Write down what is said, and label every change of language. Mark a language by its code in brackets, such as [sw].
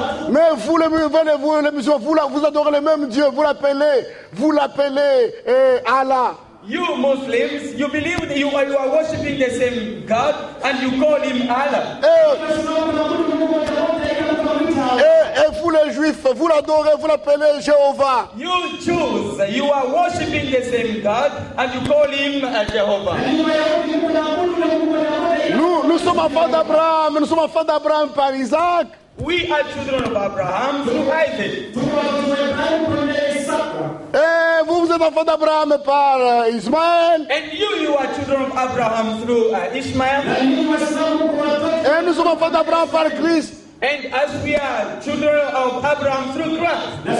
[fr] Mais vous les musulmans, vous adorez le même Dieu. Vous l'appelez Allah. [en] You Muslims, you believe that you are worshiping the same God and you call him Allah. [fr] Et vous les Juifs, vous l'adorez, vous l'appelez Jéhovah. [en] You Jews, you are worshiping the same God and you call him Jehovah. [fr] Nous sommes enfants d'Abraham, nous sommes enfants d'Abraham par Isaac. [en] We are children of Abraham through Isaac. [fr] Et vous êtes enfants d'Abraham par Ismaël. [en] And you are children of Abraham through Ishmael. [fr] Et nous sommes enfants d'Abraham par Christ. [en] And as we are children of Abraham through Christ.